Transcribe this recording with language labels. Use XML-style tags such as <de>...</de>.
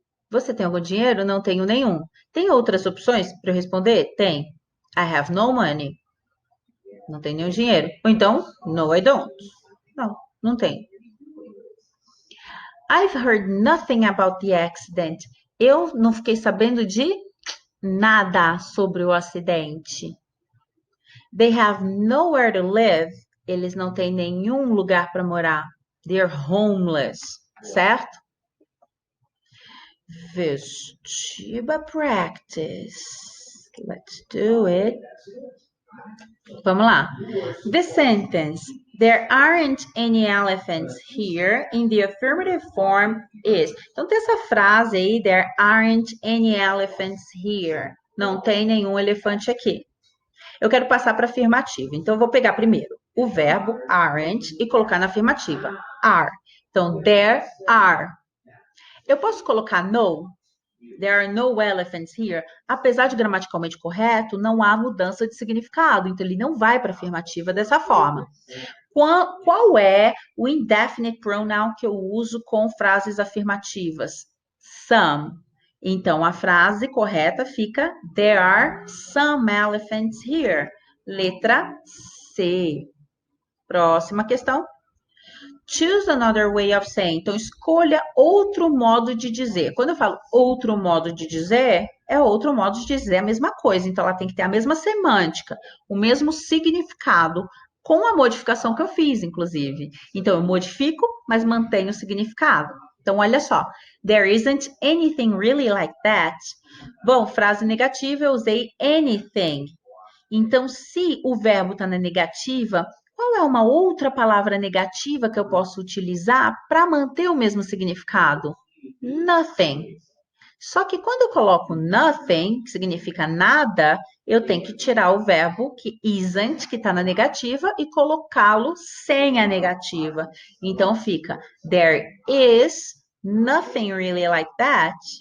<pt>Você tem algum dinheiro? Não tenho nenhum. Tem outras opções para eu responder? Tem.</pt> <en>I have no money.</en> <pt>Não tenho nenhum dinheiro. Ou então,</pt> <en>no, I don't.</en> <pt>Não, não tem.</pt> <en>I've heard nothing about the accident.</en> <pt>Eu não fiquei sabendo de nada sobre o acidente.</pt> <en>They have nowhere to live.</en> <pt>Eles não têm nenhum lugar para morar.</pt> <en>They're homeless, certo? Vestiba practice. Let's do it.</en> <pt>Vamos lá.</pt> <en>The sentence, there aren't any elephants here, in the affirmative form is. Então, tem essa frase aí, there aren't any elephants here.</en> <pt>Não tem nenhum elefante aqui. Eu quero passar para afirmativa. Então, eu vou pegar primeiro o verbo aren't e colocar na afirmativa. Are. Então, there are. Eu posso colocar no?</pt> <en>There are no elephants here.</en> <pt>Apesar de gramaticalmente correto, não há mudança de significado. Então, ele não vai para a afirmativa dessa forma. Qual é o indefinite pronoun que eu uso com frases afirmativas? Some. Então, a frase correta fica</pt> <en>There are some elephants here.</en> <pt>Letra C. Próxima questão.</pt> <en>Choose another way of saying.</en> <pt>Então, escolha outro modo de dizer. Quando eu falo outro modo de dizer, é outro modo de dizer a mesma coisa. Então, ela tem que ter a mesma semântica, o mesmo significado, com a modificação que eu fiz, inclusive. Então, eu modifico, mas mantenho o significado. Então, olha só.</pt> <en>There isn't anything really like that.</en> <pt>Bom, frase negativa, eu usei anything. Então, se o verbo está na negativa, qual é uma outra palavra negativa que eu posso utilizar para manter o mesmo significado? Nothing. Só que quando eu coloco nothing, que significa nada, eu tenho que tirar o verbo que isn't, que está na negativa, e colocá-lo sem a negativa. Então fica</pt> <en>there is nothing really like that.</en>